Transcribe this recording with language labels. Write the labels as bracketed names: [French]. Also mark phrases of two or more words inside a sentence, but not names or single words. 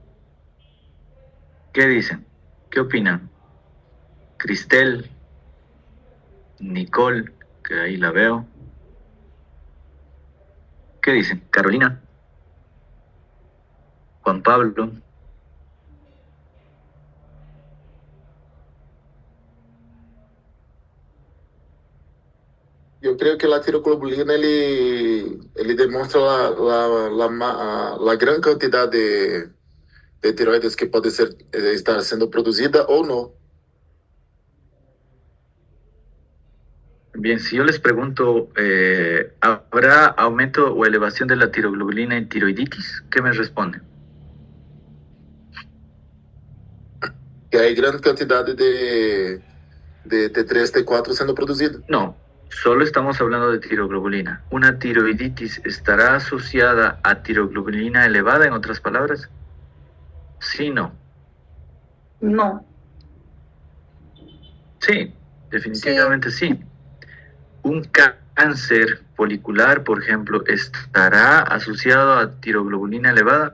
[Spanish] ¿Qué dicen? ¿Qué opinan? Cristel, Nicole, que ahí la veo. ¿Qué dicen? Carolina, Juan Pablo. [Portuguese] Eu creio que a tiroglobulina ele demonstra a grande quantidade de tiroides que pode estar sendo produzida ou não. [Spanish] Bien, si yo les pregunto, ¿habrá aumento o elevación de la tiroglobulina en tiroiditis? ¿Qué me responden? Que hay [Portuguese] grande cantidade de T3, T4 sendo produzida. [Spanish] No, solo estamos hablando de tiroglobulina. ¿Una tiroiditis estará asociada a tiroglobulina elevada, en otras palabras? Sí, no. No. Sí, definitivamente sí. ¿Un cáncer folicular, por ejemplo, estará asociado a tiroglobulina elevada?